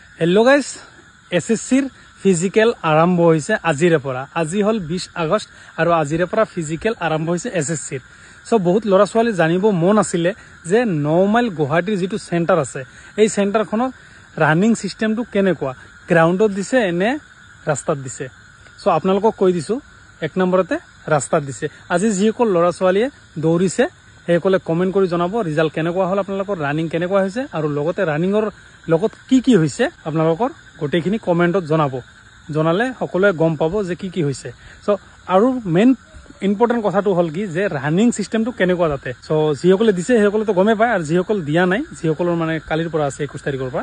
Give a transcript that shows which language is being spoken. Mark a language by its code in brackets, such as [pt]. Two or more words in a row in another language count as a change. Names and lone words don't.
[en] hello guys [as] এছএছচিৰ ফিজিকেল আৰম্ভ হৈছে আজিৰে পৰা আজি হল 20 আগষ্ট আৰু আজিৰে পৰা ফিজিকেল আৰম্ভ হৈছে এছএছচিৰ ছ' বহুত লৰা ছোৱালী জানিব মন আছিলে যে 9 মাইল গুৱাহাটীৰ যিটো চেণ্টাৰ আছে এই সেন্টারখনৰ রানিং সিস্টেমটো কেনেকুৱা গ্ৰাউণ্ডত দিছে এনে ৰাস্তাত দিছে সো আপোনালোকক কৈ দিছো এক নম্বৰতে ৰাস্তাত দিছে আজি যিসকল লৰা ছৱালীয়ে দৌৰিছে হেকলে কমেন্ট কৰি জনাব ৰিজাল্ট কেনেকুৱা হল আপোনালোকৰ ৰানিং কেনেকুৱা হৈছে আৰু লগতে ৰানিংৰ লগত কি হৈছে আপোনালোকৰ গোটেইখিনি কমেন্টত জনাব জনালে সকলোৱে গম পাব যে কি হৈছে সো আৰু [en] main important [as] কথাটো হল কি যে ৰানিং সিস্টেমটো কেনেকুৱা যাতে সো যিসকলে দিছে হেকলে তো গমে পায় আৰু যিসকল দিয়া নাই যিসকলৰ মানে কালিৰ পৰা আছে 21 তাৰিখৰ পৰা